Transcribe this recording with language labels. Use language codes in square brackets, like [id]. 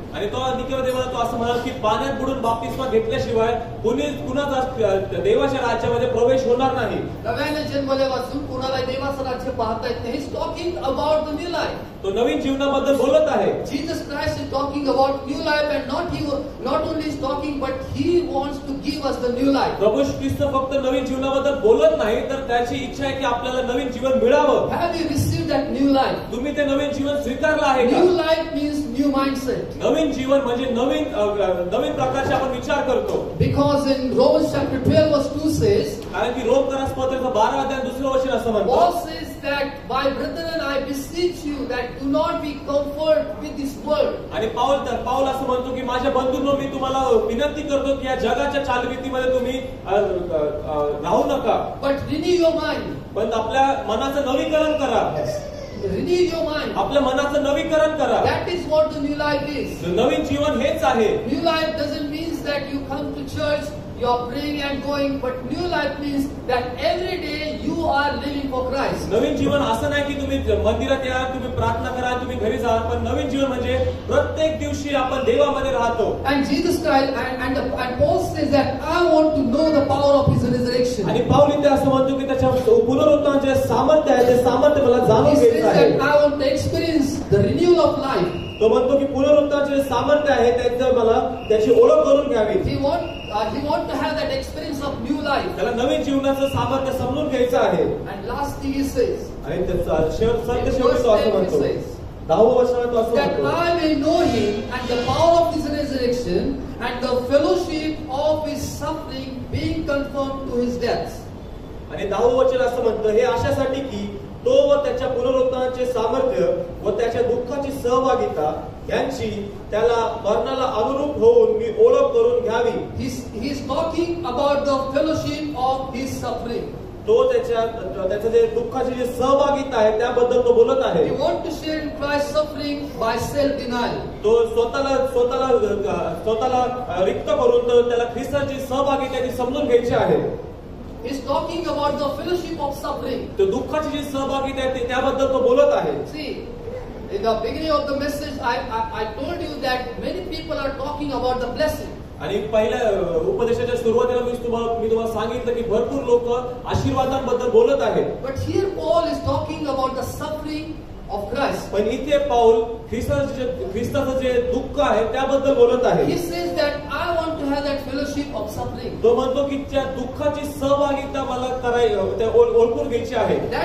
[mr] आणि तो निकोदेमाला तो असं म्हणाला की पाण्यात बुडून बाप्तिस्मा घेतल्याशिवाय कुणाचा देवाच्या राज्यामध्ये प्रवेश होणार नाही. नव्याने जन्मल्यापासून कुणाला देवाचं राज्य पाहता येत नाही. [en] He's talking about the new life. [mr] तो नवीन जीवनाबद्दल बोलत आहे. [en] Jesus Christ is talking about new life, and not only is talking, but He wants to give us the new life. [mr] प्रभू ख्रिस्त फक्त नवीन जीवनाबद्दल बोलत नाही तर त्याची इच्छा आहे की आपल्याला नवीन जीवन मिळावं. [en] Have you received that new life? [mr] तुम्ही ते नवीन जीवन स्वीकारलं आहे का? [en] New life means new mindset. [mr] नवीन जीवन म्हणजे नवीन प्रकारचे आपण विचार करतो. [en] Because in Romans chapter 12 verse 2 says, [mr] कारण की रोमकरास पत्राचं 12 अध्याय 2रं वचन असं [en] Paul [mr] म्हणतं, [en] says that, my brethren, I beseech you that do not be comforted with this world. [mr] आणि पाऊल असं म्हणतो की माझ्या बंधूंनो मी तुम्हाला विनंती करतो की या जगाच्या चालरीतीमध्ये तुम्ही राहू नका, [en] But renew your mind. [mr] पण आपल्या मनाचं नवीकरण करा. [en] Renew your mind. [mr] आपल्या मनाचं नवीकरण करा. [en] That is what the new life is. [mr] नवीन जीवन हेच आहे. [en] New life doesn't mean that you come to church, you are praying and going, but new life means that every day you are living for Christ. [mr] नवीन जीवन असं नाही की तुम्ही मंदिरात या, तुम्ही प्रार्थना करा, तुम्ही घरी जा, पण नवीन जीवन म्हणजे प्रत्येक दिवशी आपण देवामध्ये राहतो. [en] And Jesus Christ and Paul says that I want to know the power of His resurrection. [mr] आणि पाऊल इथे असं म्हणतो की त्याच्या पुनरुत्थानाचे सामर्थ्य आहे, ते सामर्थ्य मला [en] He [mr] जाणून [en] says [mr] घ्यायचं आहे. [en] that I want to experience the renewal of life. [mr] तो म्हणतो की पुनरुत्थानाचे सामर्थ्य आहे त्याचं मला त्याची ओळख करून घ्यावी. [en] He want to have that experience of new life. [mr] त्याला नवीन जीवनाचं सामर्थ्य समजून घ्यायचं आहे. [en] And last thing he says, [mr] आणि त्याचा शेवटी [en] in [mr] तो [en] verse [mr] असं [en] 10 he [mr] म्हणतो, [en] says, [mr] 10व्या वचनात तो असं [en] that [mr] म्हणतो, [en] I may know Him and the power of His resurrection and the fellowship of His suffering, being conformed to His death. [mr] आणि 10वं वचन असं म्हणतं, हे अशासाठी की तो व त्याच्या पुनरुत्थानाचे सामर्थ्य व त्याच्या दुःखाची सहभागिता यांची त्याला मरणाला अनुरूप होऊन मी ओळख करून घ्यावी. [en] He is talking about the fellowship of His suffering. [mr] तो त्याचं जे दुःखाची जी सहभागिता आहे त्याबद्दल तो बोलत आहे. [en] He want to share in Christ's suffering by self-denial. [mr] तो स्वतःला रिक्त करून तो त्याला ख्रिस्ताची सहभागिता ती समजून घ्यायची आहे. [en] He's talking about the fellowship of suffering. [mr] तो दुःखाची जी सहभागिता आहे त्याबद्दल तो बोलत आहे. [en] See, in the beginning of the message, I told you that many people are talking about the blessing. [mr] आणि पहिल्या उपदेशाच्या सुरुवातीला मी तुम्हाला सांगितलं की भरपूर लोक आशीर्वादांबद्दल बोलत आहेत. [en] But here Paul is talking about the suffering of Christ. [mr] पण इथे पाऊल ख्रिस्ताचं जे दुःख आहे त्याबद्दल बोलत आहे. [en] He says that I want to have that fellowship of suffering. [mr] तो म्हणतो की त्या दुःखाची सहभागिता मला ओळखून घ्यायची आहे.